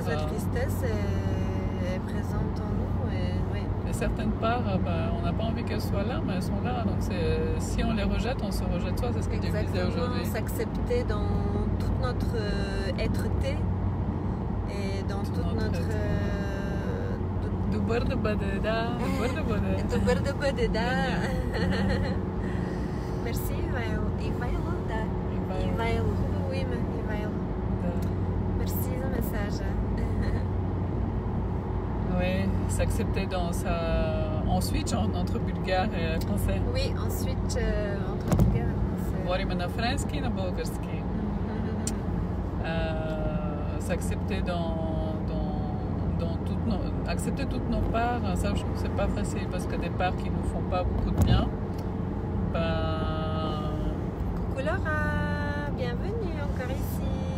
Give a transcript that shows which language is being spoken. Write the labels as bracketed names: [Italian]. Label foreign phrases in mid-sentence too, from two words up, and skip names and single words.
[French] La tristesse est présente en nous. Et, oui. Et certaines parts, on n'a pas envie qu'elles soient là, mais elles sont là. Donc si on les rejette, on se rejette soi. C'est ce que tu disais Exactement. aujourd'hui. S'accepter dans toute notre être-té et dans Tout toute notre notre. [Bulgarian] Добър да бъде, да. Добър да бъде. Добър да бъде, да. Merci, Ивайло, да. Ивайло, хубаво име, Ивайло. Да. Merci за месажа. [French] Oui, s'accepter dans sa... On switch entre bulgare et français. Oui, ensuite, entre bulgare et français. [Bulgarian] Говорим на френски и на български. [French] S'accepter dans toutes nos... Accepter toutes nos parts, ça je trouve que c'est pas facile parce que des parts qui nous font pas beaucoup de bien, ben... Coucou Laura, bienvenue encore ici.